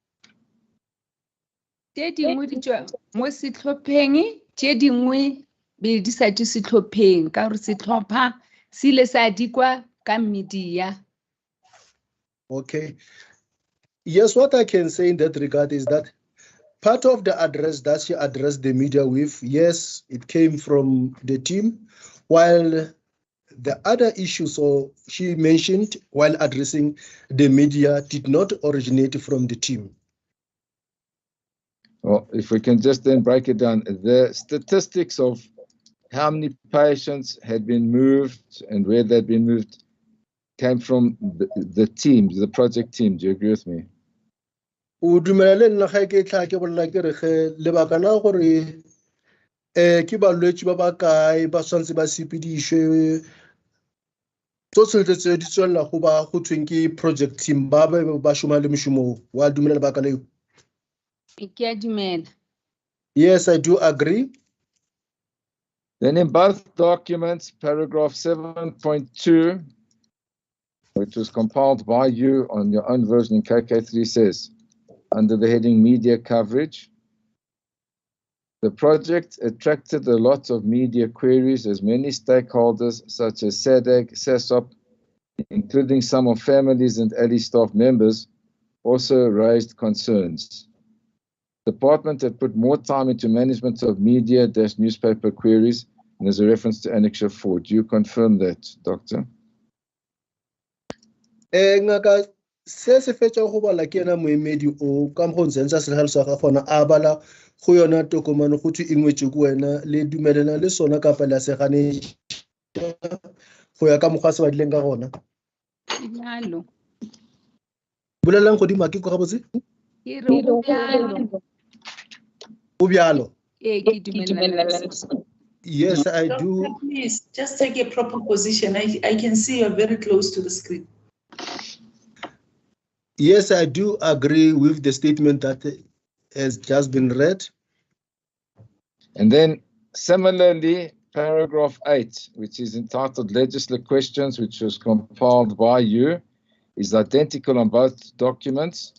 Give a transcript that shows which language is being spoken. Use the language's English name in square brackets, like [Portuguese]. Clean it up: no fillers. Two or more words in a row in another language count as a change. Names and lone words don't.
[Northern Sotho] Tše dingwe di tšwa mo sehlopheng, tše dingwe be di sa tšwe sehlopheng ka gore sehlopha se ile sa dikwa ka media. [English] Okay. Yes, what I can say in that regard is that part of the address that she addressed the media with, yes, it came from the team, while the other issues she mentioned while addressing the media did not originate from the team. Well, if we can just then break it down, the statistics of how many patients had been moved and where they'd been moved came from the team, the project team. Do you agree with me? [Northern Sotho] O dumela le nna ga ke tla ke bolela ke re ge lebaka la gore ke balwetsi ba ba kae ba tshwanetse ba sepedišwe tsotlhe tse di tswelela go ba go thweng ke [English] project team [Northern Sotho] ba ba šoma le mošomo wa dumela lebaka leo. Ke a dumela. [English] Yes, I do agree. Then in both documents, paragraph 7.2, which was compiled by you on your own version in KK3 says, under the heading media coverage, the project attracted a lot of media queries as many stakeholders such as SADC, SASOP, including some of families and ALI staff members, also raised concerns. The department had put more time into management of media-newspaper queries, and there's a reference to Annexure 4. Do you confirm that, Doctor? [Northern Sotho] Ngaka se se fetša go bala ke ena moemedi o ka mo go ntse se tlhalosa ga gona a bala go yona tokomane go thwe e ngwetse ko wena le dumelana le sona kapa la se gane go ya ka mokgwa se badileng ka gona. Bjalo. Bolelang godimo ke go gabotse Ke re go bjalo. o bjalo. Ke dumelana. [English] Yes, I Doctor, do. please just take a proper position. I can see you're very close to the screen. Yes, I do agree with the statement that has just been read. And then similarly, paragraph 8, which is entitled Legislative Questions, which was compiled by you, is identical on both documents.